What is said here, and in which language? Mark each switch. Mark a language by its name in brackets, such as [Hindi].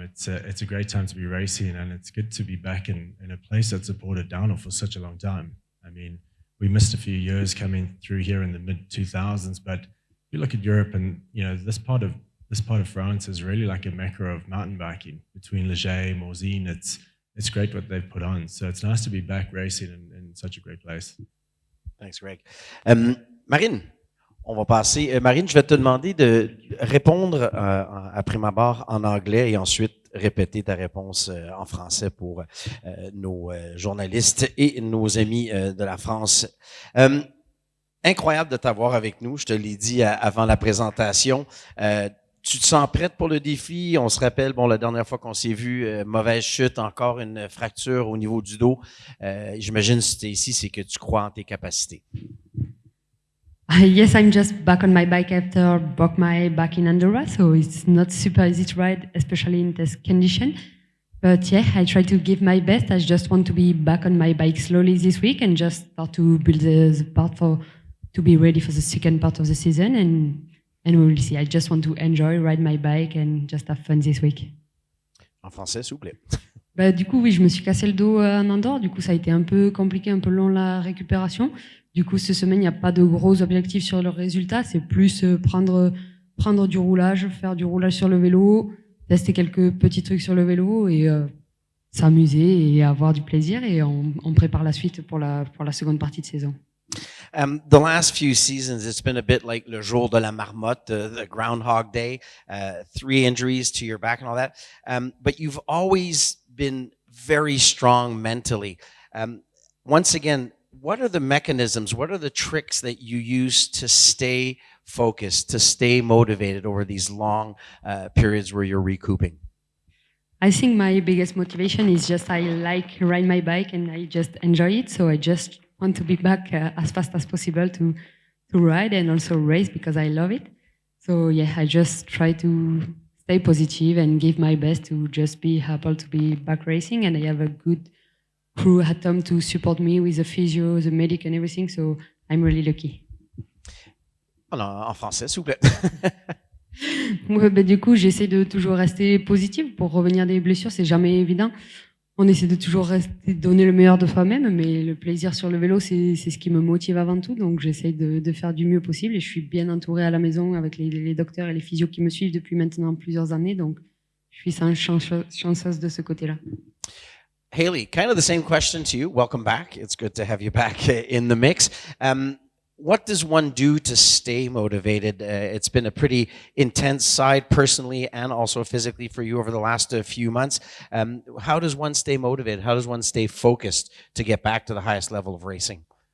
[English] It's a great time to be racing, and it's good to be back in a place that supported downhill for such a long time. I mean, we missed a few years coming through here in the mid-2000s, but you look at Europe, and this part of France is really like a mecca of mountain biking between Leger, Morzine. It's great what they've put on. So it's nice to be back racing in such a great place. Thanks, [French] Greg. Marine, on va passer. Marine, je vais te demander de répondre à prime abord en anglais et ensuite répéter ta réponse en français pour nos journalistes et nos amis de la France. Incroyable de t'avoir avec nous. Je te l'ai dit avant la présentation. Tu te sens prête pour le défi? On se rappelle, la dernière fois qu'on s'est vu, mauvaise chute, encore une fracture au niveau du dos. J'imagine si tu es ici, c'est que tu crois en tes capacités. [English] Yes, I'm just back on my bike after broke my back in Enduro, so it's not super easy to ride, especially in this condition. But yeah, I try to give my best. I just want to be back on my bike slowly this week and just start to build the part to be ready for the second part of the season, and we will see. I just want to enjoy, ride my bike and just have fun this week. [French] En français, s'il vous plaît. Du coup, oui, je me suis cassé le dos en Andorre. Du coup, ça a été un peu compliqué, un peu long la récupération. Du coup, cette semaine, il n'y a pas de gros objectifs sur le résultat. C'est plus prendre du roulage, faire du roulage sur le vélo, tester quelques petits trucs sur le vélo et s'amuser et avoir du plaisir. Et on prépare la suite pour la seconde partie de saison. [English] The last few seasons, it's been a bit like [French] le jour de la marmotte, [English] the Groundhog Day, 3 injuries to your back and all that. But you've always been very strong mentally. Once again, what are the mechanisms, what are the tricks that you use to stay focused, to stay motivated over these long periods where you're recouping? I think my biggest motivation is just I like ride my bike and I just enjoy it. So I just want to be back as fast as possible to ride and also race because I love it. So yeah, I just try to stay positive and give my best to just be happy to be back racing. And I have a good crew at home to support me with the physio, the medic and everything. So I'm really lucky. [French] En français, s'il vous plaît. Ouais, du coup, j'essaie de toujours rester positive pour revenir des blessures. C'est jamais évident. On essaie de toujours donner le meilleur de soi-même, mais le plaisir sur le vélo, c'est ce qui me motive avant tout. Donc, j'essaie de faire du mieux possible et je suis bien entourée à la maison avec les docteurs et les physios qui me suivent depuis maintenant plusieurs années. Donc, je suis chanceuse de ce côté-là. [English] Haley, kind of the same question to you. Welcome back. It's good to have you back in the mix. What does one do to stay motivated? It's been a pretty intense side personally and also physically for you over the last few months. How does one stay motivated? How does one stay focused to get back to the highest level of racing?